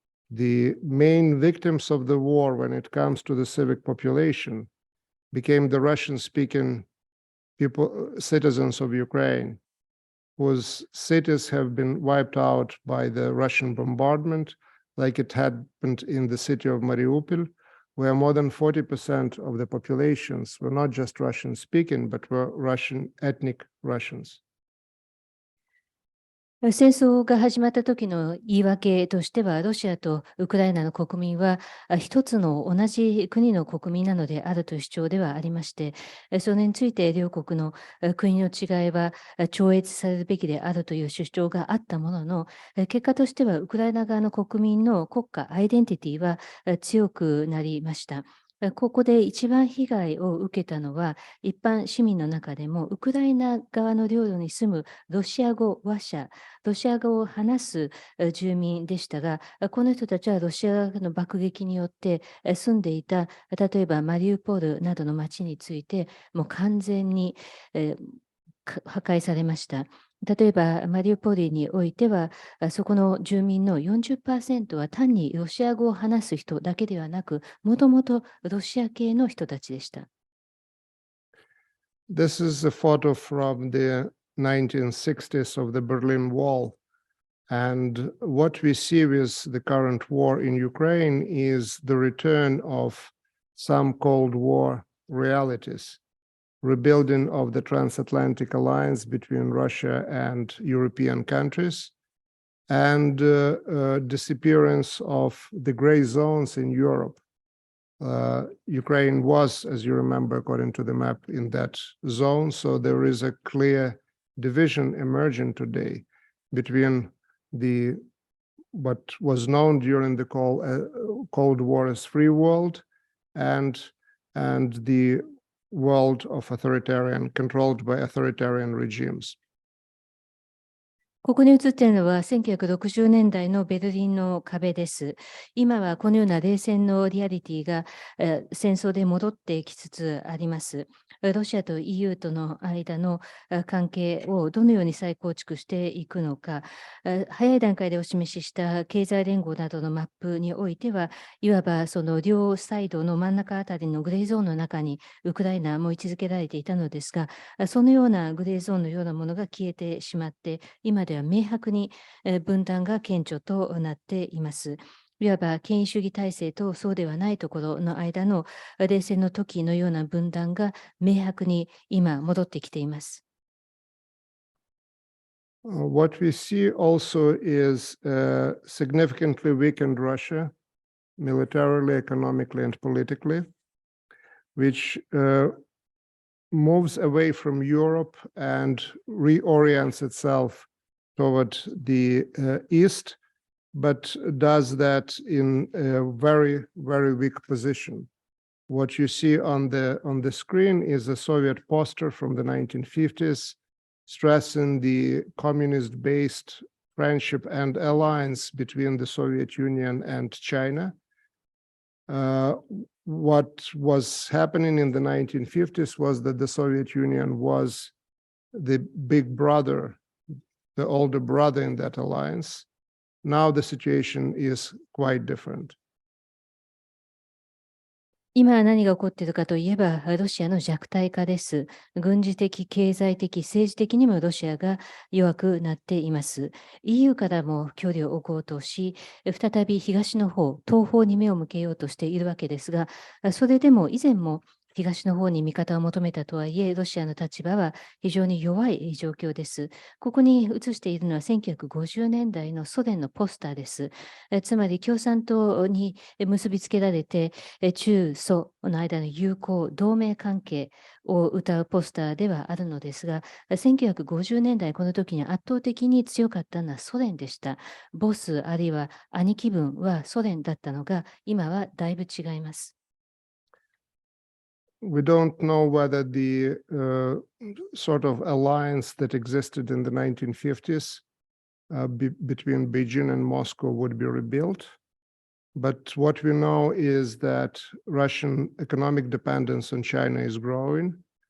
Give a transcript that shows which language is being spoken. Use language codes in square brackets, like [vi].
[en] The main victims of the war when it comes to the civic population became the Russian-speaking citizens of Ukraine, whose cities have been wiped out by the Russian bombardment, like it happened in the city of Mariupol, where more than 40% of the populations were not just Russian-speaking, but were Russian ethnic Russians. [ja] 戦争が始まった時の言い訳としては、ロシアとウクライナの国民は一つの同じ国の国民なのであるという主張ではありまして、それについて両国の国の違いは超越されるべきであるという主張があったものの、結果としてはウクライナ側の国民の国家アイデンティティは強くなりました。ここで一番被害を受けたのは、一般市民の中でも、ウクライナ側の領土に住むロシア語話者、ロシア語を話す住民でしたが、この人たちはロシアの爆撃によって住んでいた、例えばマリウポルなどの町について、もう完全に破壊されました。例えば、マリウポリにおいては、そこの住民の 40% は単にロシア語を話す人だけではなく、もともとロシア系の人たちでした。 [en] This is a photo from the 1960s of the Berlin Wall. And what we see with the current war in Ukraine is the return of some Cold War realities. Rebuilding of the transatlantic alliance between Russia and European countries, and disappearance of the gray zones in Europe. Ukraine was, as you remember, according to the map, in that zone. So there is a clear division emerging today between what was known during the Cold War as free world and the world of controlled by authoritarian regimes. [ja] ここに映っているのは1960年代のベルリンの壁です。今はこのような冷戦のリアリティが戦争で戻ってきつつあります。ロシアと EU との間の関係をどのように再構築していくのか、早い段階でお示しした経済連合などのマップにおいては、いわばその両サイドの真ん中あたりのグレーゾーンの中にウクライナも位置づけられていたのですが、そのようなグレーゾーンのようなものが消えてしまって、今では明白に分断が顕著となっています。いわば権威主義体制とそうではないところの間の冷戦の時のような分断が明白に今戻ってきています。 [en] What we see also is significantly weakened Russia, militarily, economically, and politically, which moves away from Europe and reorients itself toward the east, but does that in a very, very weak position. What you see on the screen is a Soviet poster from the 1950s, stressing the communist-based friendship and alliance between the Soviet Union and China. What was happening in the 1950s was that the Soviet Union was the big brother, the older brother in that alliance. Now the situation is quite different. [ja] 今何が起こっているかといえば、ロシアの弱体化です。軍事的、経済的、政治的にもロシアが弱くなっています。 EU からも距離を置こうとし、再び東の方、東方に目を向けようとしているわけですが、それでも以前も東の方に味方を求めたとはいえ、ロシアの立場は非常に弱い状況です。ここに映しているのは1950年代のソ連のポスターです。つまり共産党に結びつけられて、中ソの間の友好、同盟関係を謳うポスターではあるのですが、1950年代この時に圧倒的に強かったのはソ連でした。ボスあるいは兄貴分はソ連だったのが、今はだいぶ違います。 [en] We don't know whether the sort of alliance that existed in the 1950s between Beijing and Moscow would be rebuilt. But what we know is that Russian economic dependence on China is growing.